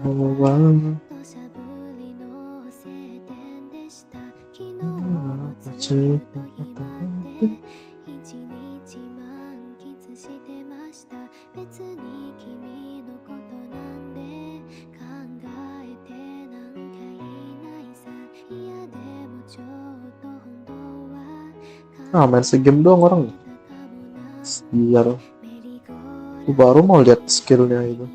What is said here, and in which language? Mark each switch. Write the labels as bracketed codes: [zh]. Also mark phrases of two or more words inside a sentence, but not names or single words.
[ja] 降りの晴天でした昨日もずっと暇で一日満喫してました別に君のことなんで考えてなんかいないさいやでもちょっと本当は [id] Ah, main segame doang orang. Biar aku baru mau lihat skillnya itu.